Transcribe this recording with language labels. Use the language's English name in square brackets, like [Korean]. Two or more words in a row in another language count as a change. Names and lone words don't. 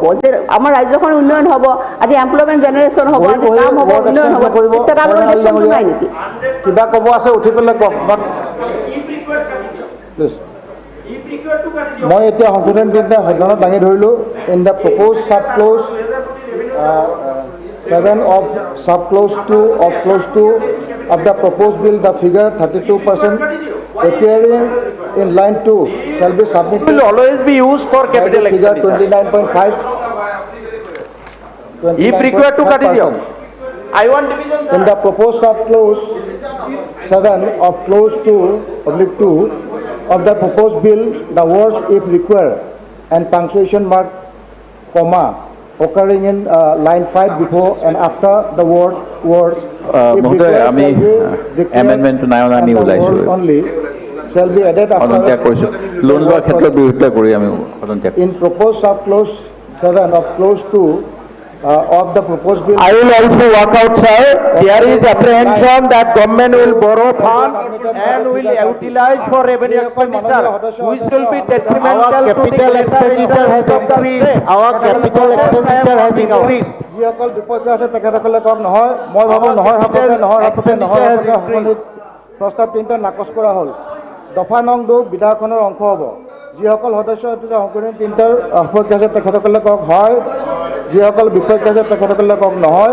[Assamese] যে আমাৰ ৰাজ্যখন উন্নয়ন হ'ব, আজি [English] employment generation [Assamese] হ'ব, আজি কাম হ'ব, উন্নয়ন হ'ব। নাই নেকি? কিবা ক'ব আছে উঠি পেলাই কওক। মই এতিয়া সংশোধন 3টা সদনত দাঙি ধৰিলোঁ। [English] in the propose sub clause 7 of subclause 2 of clause 2 of the proposed bill, the figure 32% appearing in line 2 shall be submitted. Will always be used for capital expenditure. 29.5. If required to cut it down. I want division. In the proposed subclause 7 of clause 2 of the proposed bill, the words "if required" and punctuation mark, comma, occurring in line 5 before and after the words [Assamese] মহোদয়, আমি এমেণ্ডমেণ্টটো নাই অনা, আমি ওলাইছোঁ, [English] only shall be added after. [Assamese] সদন্ত্যাগ কৰিছোঁ। লোন লোৱাৰ ক্ষেত্ৰত বিৰোধিতা কৰি আমি সদন্ত্যাগ। [English] In proposed subclause 7 of clause 2 of the proposed bill, I will also work out, sir. There is apprehension that government will borrow fund and will utilize for revenue expenditure, which will be detrimental to capital expenditure has increased. Our capital expenditure has increased. [Assamese] যিসকল বিপদ আছে তেখেতসকলে কওক নহয়, মই ভাবোঁ নহয় প্ৰস্তাৱ 3টা নাকচ কৰা হ'ল। দফা নং 2 বিধায়কখনৰ অংশ হ'ব। যিসকল সদস্য সংশোধনী 3টাৰ সপক্ষে আছে তেখেতসকলে কওক হয়, যিসকল বিপক্ষে আছে তেখেতসকলে কওক নহয়।